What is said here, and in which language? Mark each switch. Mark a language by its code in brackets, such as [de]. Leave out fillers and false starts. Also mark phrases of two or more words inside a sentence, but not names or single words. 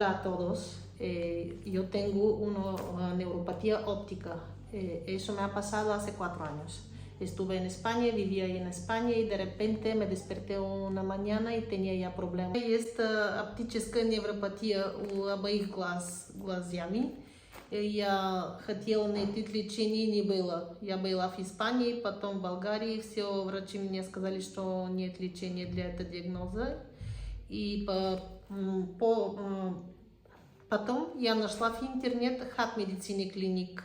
[es] A todos, yo tengo una neuropatía óptica. Eso me ha pasado hace 4 años. Estuve en España, vivía ahí en España и de repente me desperté una mañana и tenía ya проблемы. [ru] Есть оптическая невропатия у обоих глазами. Я хотела найти лечение, не было. Я была в Испании, потом в Болгарии. Все врачи мне сказали, что нет лечения для этого диагноза. И потом я нашла в интернет Хат Медицины Клиник.